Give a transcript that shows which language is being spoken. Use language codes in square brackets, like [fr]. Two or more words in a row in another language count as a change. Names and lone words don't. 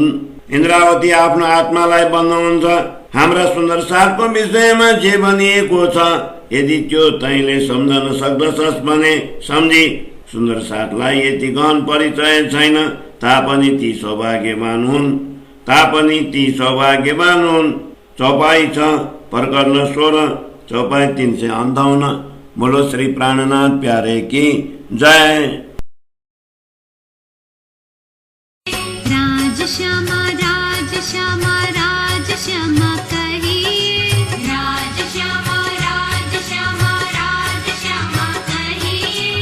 [ne] इन्द्रावती आफ्नो आत्मालाई भन्नुहुन्छ, हाम्रा सुन्दर साथको विषयमा जे भनिएको छ यदि त्यो तैँले सम्झन सक्दछस् भने सम्झी। सुन्दर साथलाई यति गहन परिचय छैन तापनि ती सौभाग्यवान हुन्। चौपाई 6 प्रकरण 16 चौपाई 358। [hi] बोलो श्री प्राणनाथ प्यारे की जय। राज श्यामा राज श्यामा राज श्यामा कहिए, राज श्यामा राज श्यामा राज श्यामा कहिए।